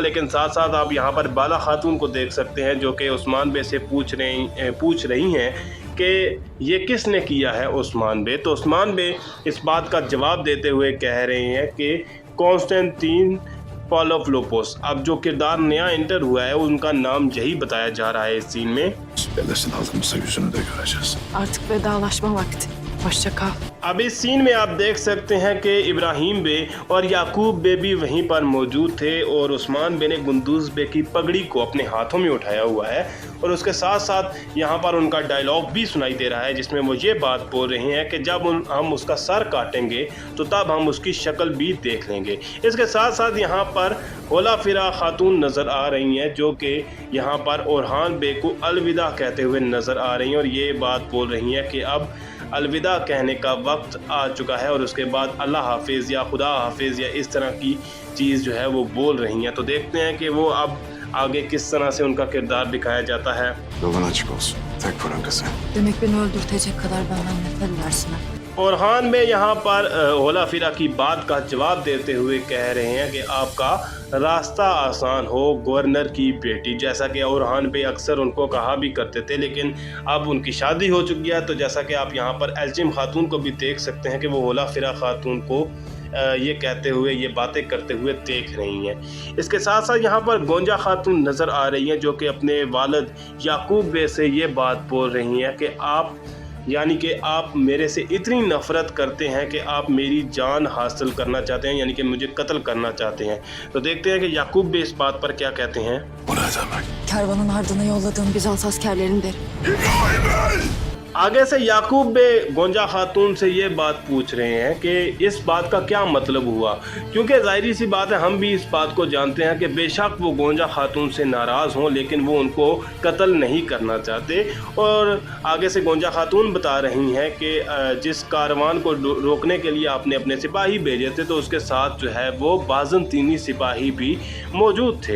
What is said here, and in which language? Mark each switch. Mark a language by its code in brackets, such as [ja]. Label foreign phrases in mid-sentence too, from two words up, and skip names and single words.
[hi] लेकिन साथ साथ आप यहाँ पर बाला खातून को देख सकते हैं जो कि उस्मान बे से पूछ रही हैं कि ये किसने किया है उस्मान बे। तो उस्मान बे इस बात का जवाब देते हुए कह रहे हैं कि कॉन्स्टेंटीन पाव्लोपोस। अब जो किरदार नया एंटर हुआ है उनका नाम यही बताया जा रहा है इस सीन में। [tr] Bedesin altımızda yüzünü de göreceğiz. Artık vedalaşma vakti. Hoşça kal. [hi] अब इस सीन में आप देख सकते हैं कि इब्राहिम बे और याकूब बे भी वहीं पर मौजूद थे, और उस्मान बे ने गुंदुज़ बे की पगड़ी को अपने हाथों में उठाया हुआ है, और उसके साथ साथ यहाँ पर उनका डायलॉग भी सुनाई दे रहा है जिसमें वो ये बात बोल रहे हैं कि जब हम उसका सर काटेंगे तो तब हम उसकी शक्ल भी देख लेंगे। इसके साथ साथ यहाँ पर होला फिरा खातून नज़र आ रही हैं जो कि यहाँ पर ओरहान बे को अलविदा कहते हुए नज़र आ रही हैं, और ये बात बोल रही हैं कि अब अलविदा कहने का वक्त आ चुका है, और उसके बाद अल्लाह हाफिज़ या खुदा हाफिज़ या इस तरह की चीज़ जो है वो बोल रही हैं। तो देखते हैं कि वो अब आगे किस तरह से उनका किरदार दिखाया जाता है। [tr] Yolun açık olsun. Tek fırınkası. Demek beni öldürtecek kadar benden nefret edersin ha? [hi] ओरहान में यहाँ पर होला फिरा की बात का जवाब देते हुए कह रहे हैं कि आपका रास्ता आसान हो गवर्नर की बेटी, जैसा कि ओरहान पे अक्सर उनको कहा भी करते थे, लेकिन अब उनकी शादी हो चुकी है। तो जैसा कि आप यहाँ पर एल्चिम खातून को भी देख सकते हैं कि वो होला फिरा खातून को ये कहते हुए, ये बातें करते हुए देख रही हैं। इसके साथ साथ यहाँ पर गोंजा खातून नज़र आ रही हैं जो कि अपने वालिद याकूब बे से ये बात बोल रही हैं कि आप यानी कि आप मेरे से इतनी नफ़रत करते हैं कि आप मेरी जान हासिल करना चाहते हैं, यानी कि मुझे कत्ल करना चाहते हैं। तो देखते हैं कि याकूब बे इस बात पर क्या कहते हैं। [tr] Bu ne demek? Kervanın ardına yolladığım Bizans askerlerin derim. İbrahim Bey! [hi] आगे से याकूब बे गोंजा खातून से ये बात पूछ रहे हैं कि इस बात का क्या मतलब हुआ, क्योंकि ज़ाहिरी सी बात है, हम भी इस बात को जानते हैं कि बेशक वो गोंजा खातून से नाराज़ हों, लेकिन वो उनको कत्ल नहीं करना चाहते। और आगे से गोंजा खातून बता रही हैं कि जिस कारवान को रोकने के लिए आपने अपने सिपाही भेजे थे, तो उसके साथ जो है वो बाज़ंतीनी सिपाही भी मौजूद थे।